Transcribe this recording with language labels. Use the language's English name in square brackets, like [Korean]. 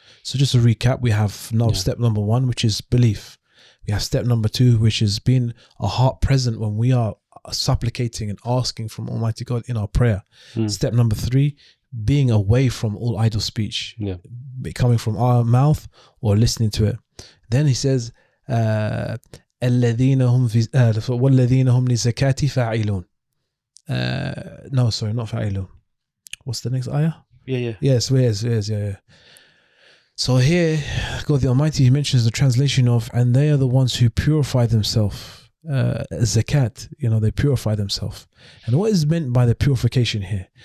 [English] So just to recap, we have step number 1, which is belief. We have step number 2, which is being a heart present when we are supplicating and asking from Almighty God in our prayer. Step number 3, being away from all idle speech, coming from our mouth or listening to it. Then he says, [Arabic] الذين هم والذين هم للزكاة فاعلون. [English] No, sorry, not فاعلون. What's the next ayah? Yes. So here, God the Almighty, he mentions the translation of, and they are the ones who purify themselves. Zakat, they purify themselves. And what is meant by the purification here?